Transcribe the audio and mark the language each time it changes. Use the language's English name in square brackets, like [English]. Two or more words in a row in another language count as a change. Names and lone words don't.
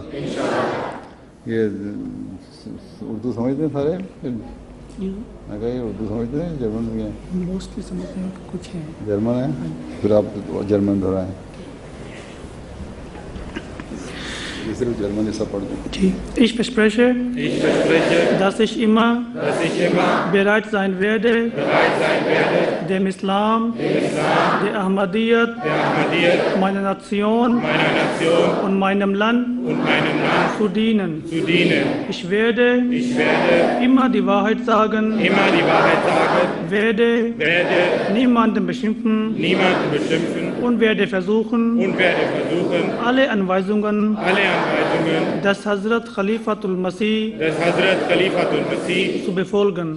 [Urdu] یہ اردو سمجھتے ہیں سارے؟ میں کہا یہ اردو سمجھتے ہیں؟ جرمن بھی ہیں؟ موسٹلی سمجھتے ہیں کہ کچھ ہیں. جرمن ہیں؟ پھر آپ جرمن دہرائیں. صرف جرمنی سب پڑھ دیں. [German] Ich verspreche, dass ich immer bereit sein werde, dem Islam, der Ahmadiyyat, meiner Nation und meinem Land zu dienen. Ich werde immer die Wahrheit sagen, werde niemanden beschimpfen und werde versuchen, alle Anweisungen Anweisungen des Hazrat Khalifatul Masih zu befolgen.